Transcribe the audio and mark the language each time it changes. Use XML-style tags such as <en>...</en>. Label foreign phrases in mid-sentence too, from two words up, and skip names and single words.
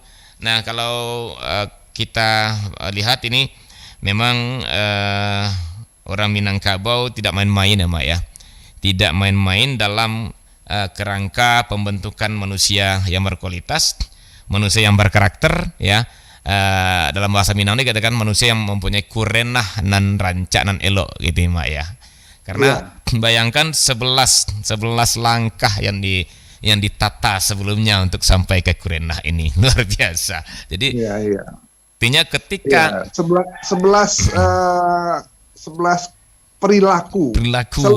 <id>Nah, kalau kita lihat ini memang orang Minangkabau tidak main-main ya, Mak ya. Tidak main-main dalam kerangka pembentukan manusia yang berkualitas, manusia yang berkarakter ya. Dalam bahasa Minang ini katakan manusia yang mempunyai kurenah</id> <min>nan rancak nan elok</min> <id>gitu ya, Mak ya. Karena bayangkan 11 langkah yang ditata sebelumnya untuk sampai ke kurenah ini. Luar biasa. Jadi artinya ketika 11 perilaku seluruh</id>